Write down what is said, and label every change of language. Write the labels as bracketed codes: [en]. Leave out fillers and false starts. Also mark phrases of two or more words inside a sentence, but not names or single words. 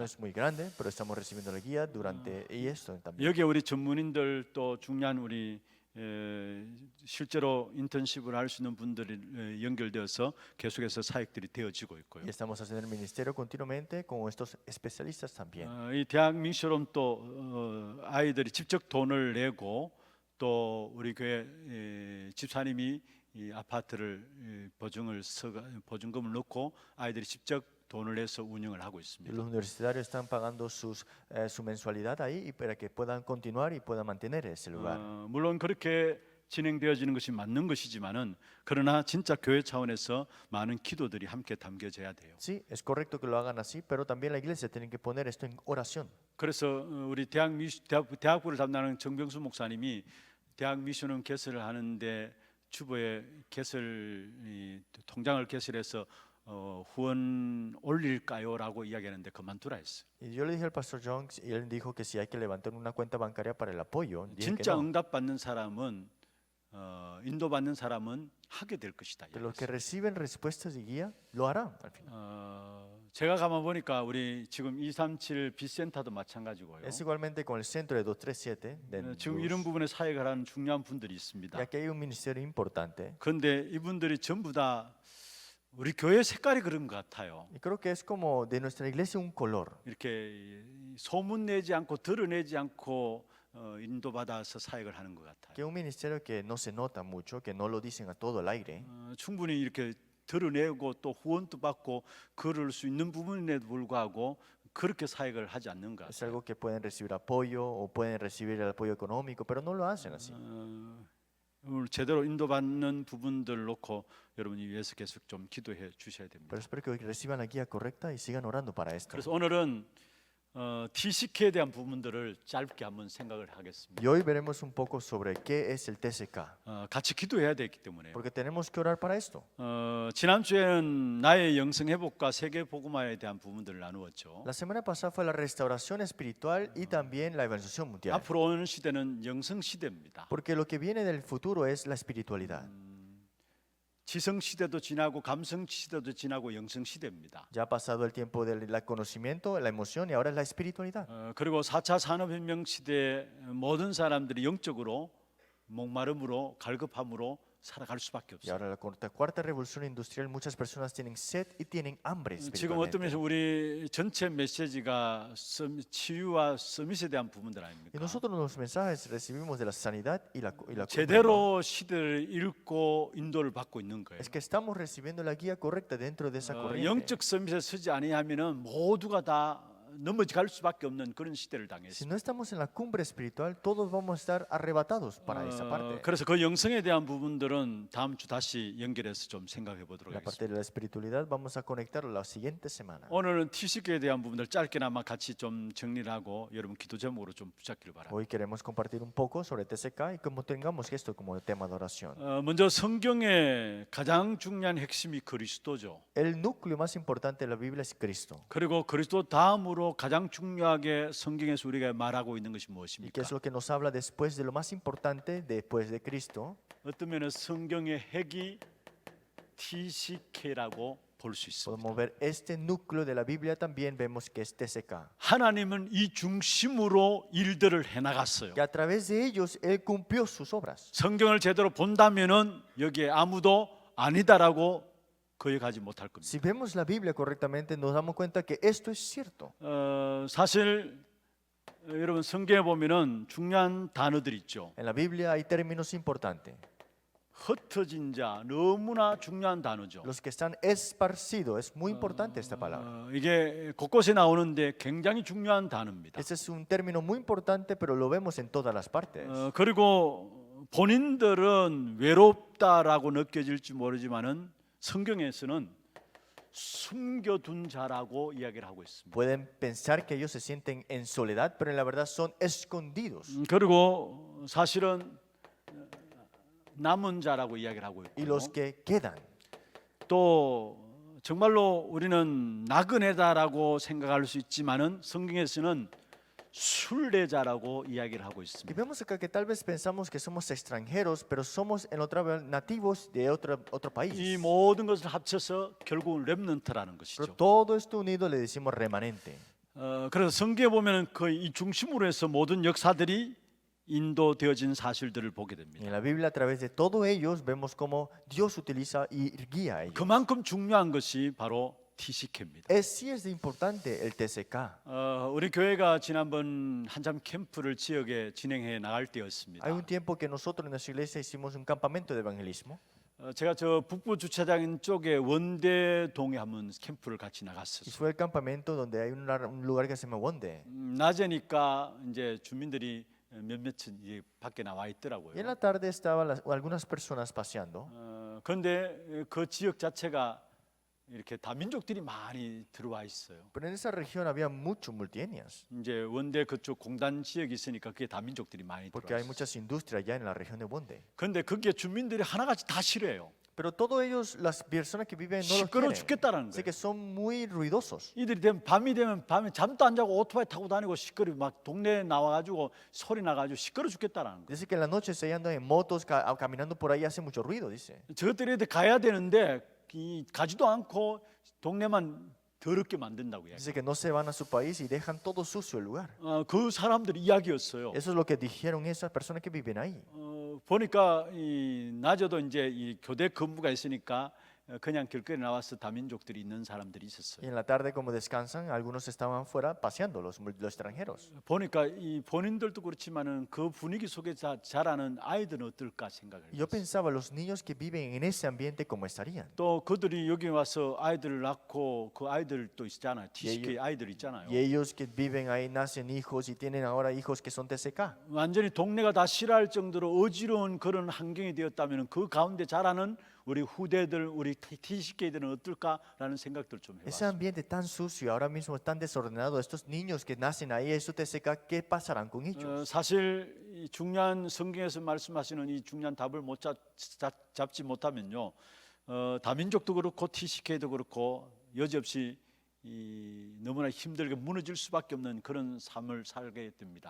[es] No es muy grande, pero estamos recibiendo la guía durante y esto también. [ko] 여기에 우리 전문인들 또 중요한 우리 실제로 인턴십을 할 수 있는 분들이 연결되어서 계속해서 사역들이 되어지고 있고요. [es] Y estamos haciendo el ministerio continuamente con estos especialistas también. [ko] 이 대학 미션홈 또 아이들이 직접 돈을 내고 또 우리 교회 집사님이 이 아파트를 보증금을 넣고 아이들이 직접 돈을 내서 운영을 하고 [es] Y [ko] 있습니다. [es] los universitarios están pagando su mensualidad ahí y para que puedan continuar y puedan mantener ese lugar. [ko] 물론 그렇게 진행되어지는 것이 맞는 것이지만은 그러나 진짜 교회 차원에서 많은 기도들이 함께 담겨져야 돼요. [es] Sí, es correcto que lo hagan así, pero también la iglesia tiene que poner esto en oración. [ko] 그래서 우리 대학부를 담당하는 정병수 목사님이 대학 미션홈 개설을 하는데 주보에 통장을 개설해서 후원 올릴까요라고 이야기하는데 그만두라 했어요. [es] Y yo le dije al pastor John y él dijo que si hay que levantar una cuenta bancaria para el apoyo, dije que [ko] 진짜 [es] no. [ko] 응답받는 사람은 인도받는 사람은 하게 될 것이다. [es] Pero los que reciben respuestas y guía lo harán al final. [ko] 제가 가만 보니까 우리 지금 237 비센터도 마찬가지고요. [es] Es igualmente con el centro de 237 de [ko] 지금 이런 부분에 사역을 하는 중요한 분들이 있습니다. [es] ya que hay un ministerio importante. [ko] 그런데 이분들이 전부 다 우리 교회 색깔이 그런 것 같아요. [es] Y creo que es como de nuestra iglesia un color. [ko] 이렇게 소문 내지 않고 드러내지 않고 인도받아서 사역을 하는 것 같아요. [es] Que un ministerio que no se nota mucho, que no lo dicen a todo el aire. [ko] 충분히 이렇게 드러내고 또 후원도 받고 그럴 수 있는 부분에도 불구하고 그렇게 사역을 하지 않는 것 [es] Es [ko] 같아요. [es] algo que pueden recibir apoyo o pueden recibir el apoyo económico, pero no lo hacen así. [ko] 오늘 제대로 인도받는 부분들 놓고 여러분이 위해서 계속 좀 기도해 주셔야 됩니다. [es] Pero espero que hoy reciban la guía correcta y sigan orando para esto. [ko] 그래서 오늘은 TCK에 대한 부분들을 짧게 한번 생각을 하겠습니다. [es] Y hoy veremos un poco sobre qué es el TCK, [ko] 같이 기도해야 되기 때문에 [es] porque tenemos que orar para esto. [ko] 지난주에는 나의 영성 회복과 세계 복음화에 대한 부분들을 나누었죠. [es] La semana pasada fue la restauración espiritual y también la evangelización mundial, [ko] 앞으로 오는 시대는 영성 시대입니다. [es] porque lo que viene del futuro es la espiritualidad. [ko] 지성 시대도 지나고 감성 시대도 지나고 영성 시대입니다. [es] Ya ha pasado el tiempo del conocimiento, la emoción y ahora es la espiritualidad. [ko] 그리고 4차 산업혁명 시대에 모든 사람들이 영적으로 목마름으로 갈급함으로 살아갈 수밖에 [es] Y [ko] 없어요. [es] ahora la cuarta revolución industrial, muchas personas tienen sed y tienen hambre [ko] 지금 어떤 [es] espiritualmente. [ko] 면에서 우리 전체 메시지가 치유와 서밋에 대한 부분들 [es] Y [ko] 아닙니까? [es] nosotros los mensajes recibimos de la sanidad y la cumbre, ¿no? [ko] 제대로 시대를 읽고 인도를 받고 있는 거예요. [es] Es que estamos recibiendo la guía correcta dentro de esa corriente. [ko] 영적 서밋에 서지 아니하면은 모두가 다 넘어갈 수밖에 없는 그런 시대를 [es] Si [ko] 당했습니다. [es] no estamos en la cumbre espiritual, todos vamos a estar arrebatados para esa parte. [ko] 그래서 그 영성에 대한 부분들은 다음 주 다시 연결해서 좀 생각해 보도록 [es] La parte [ko] 하겠습니다. [es] de la espiritualidad vamos a conectarlo la siguiente semana. [ko] 오늘은 티시크에 대한 부분들 짧게나마 같이 좀 정리를 하고 여러분 기도 제목으로 좀 붙잡기를 바랍니다. [es] Hoy queremos compartir un poco sobre TCK y cómo tengamos esto como tema de oración. [ko] 먼저 성경의 가장 중요한 핵심이 그리스도죠. [es] El núcleo más importante de la Biblia es Cristo. [ko] 그리고 그리스도 다음으로 가장 중요하게 성경에서 우리가 말하고 있는 것이 [es] ¿Y qué [ko] 무엇입니까? [es] es lo que nos habla después de lo más importante después de Cristo? [ko] 어떤 면에 성경의 핵이 TCK라고 볼 수 있습니다. [es] Podemos ver este núcleo de la Biblia también vemos que es TCK. [ko] 하나님은 이 중심으로 일들을 해나갔어요. [es] Que a través de ellos Él cumplió sus obras. [ko] 성경을 제대로 본다면은 여기에 아무도 아니다라고 거역하지 못할 겁니다. [es] Si vemos la Biblia correctamente, nos damos cuenta que esto es cierto. [ko] 사실 여러분 성경에 보면은 중요한 단어들 있죠. [es] En la Biblia hay términos importantes. [ko] 흩어진 자 너무나 중요한 단어죠. [es] Los que están esparcidos, es muy importante esta palabra. [ko] 이게 곳곳에 나오는데 굉장히 중요한 단어입니다. [es] Este es un término muy importante, pero lo vemos en todas las partes. [ko] 그리고 본인들은 외롭다라고 느껴질지 모르지만은 성경에서는 숨겨둔 자라고 이야기를 하고 있습니다. [es] Pueden pensar que ellos se sienten en soledad, pero en la verdad son escondidos. [ko] 그리고 사실은 남은 자라고 이야기를 하고 [es] Y [ko] 있고 [es] los que quedan. [ko] 또 정말로 우리는 나그네다라고 생각할 수 있지만은 성경에서는 순례자라고 이야기를 하고 [es] Y [ko] 있습니다. [es] vemos acá que tal vez pensamos que somos extranjeros, pero somos en otra vez nativos de otro [ko] 이 [es] país. [ko] 모든 것을 합쳐서 결국은 렘넌트라는 [es] Pero [ko] 것이죠. [es] todo esto unido le decimos remanente. [ko] 그래서 성경에 보면은 거의 이 중심으로 해서 모든 역사들이 인도되어진 사실들을 보게 [es] Y [ko] 됩니다. [es] en la Biblia, a través de todos ellos, vemos cómo Dios utiliza y guía a ellos. [ko] 그만큼 중요한 것이 바로 TCK입니다. [es] Sí es importante el TCK. [ko] 우리 교회가 지난번 한참 캠프를 지역에 진행해 나갈 때였습니다. [es] Hay un tiempo que nosotros en nuestra iglesia hicimos un campamento de evangelismo. [ko] 제가 저 북부 주차장 쪽에 원대동에 한번 캠프를 같이 [es] Y [ko] 나갔었어요. [es] fue el campamento donde hay un lugar que se llama Wonde. [ko] 낮에니까 이제 주민들이 몇몇은 이제 밖에 나와 [es] Y en [ko] 있더라고요. [es] la tarde estaban algunas personas paseando. [ko] 그런데 그 지역 자체가 이렇게 다민족들이 많이 들어와 있어요. [es] Pero en esa región había muchos multietnias. [ko] 이제 원대 그쪽 공단 지역이 있으니까 그게 다민족들이 많이 [es] Porque [ko] 들어와 [es] hay [ko] 있어요. [es] muchas industrias allá en la región de Wonde. [ko] 그런데 그게 주민들이 하나같이 다 싫어해요. [es] Pero todos ellos, las personas que viven, no los [ko] 시끄러워 [es] quieren. [ko] 죽겠다라는 [es] Así [ko] 거예요. [es] que son muy ruidosos. [ko] 이들이 되면 밤이 되면 밤에 잠도 안 자고 오토바이 타고 다니고 시끄러 막 동네에 나와가지고 소리 나가지고 시끄러 죽겠다라는 거예요. [es] Dice que en la noche se andan en motos, caminando por ahí, hace mucho ruido, dice. [ko] 저것들이 가야 되는데 가지도 않고 동네만 더럽게 만든다고 이야기. [es] Dice que no se van a su país y dejan todo sucio el lugar. [ko] 그 사람들 이야기였어요. [es] Eso es lo que dijeron esas personas que viven ahí. [ko] 보니까 낮에도 이제 이 교대 근무가 있으니까 그냥 길거리 나와서 다민족들이 있는 사람들이 [es] Y [ko] 있었어요. [es] en la tarde, como descansan, algunos estaban fuera paseando, los extranjeros. [ko] 보니까 이 본인들도 그렇지만은 그 분위기 속에 자라는 아이들은 어떨까 생각을 [es] Y yo [ko] 했어요. [es] pensaba, los niños que viven en ese ambiente, ¿cómo estarían? [ko] 또 그들이 여기 와서 아이들을 낳고 그 아이들도 있잖아요. TCK 아이들 있잖아요. [es] Y ellos que viven ahí nacen hijos y tienen ahora hijos que son TCK. [ko] 완전히 동네가 다 싫어할 정도로 어지러운 그런 환경이 되었다면 그 가운데 자라는 우리 후대들, 우리 TCK들은 어떨까라는 생각들 좀 [es] Ese [ko] 해봤어요. [es] ambiente tan sucio, ahora mismo tan desordenado, estos niños que nacen ahí, esos TCK, ¿qué pasarán con ellos? [ko] 사실 이 중요한 성경에서 말씀하시는 이 중요한 답을 못 잡지 못하면요, 다민족도 그렇고 TCK도 그렇고 여지없이 너무나 힘들게 무너질 수밖에 없는 그런 삶을 살게 됩니다.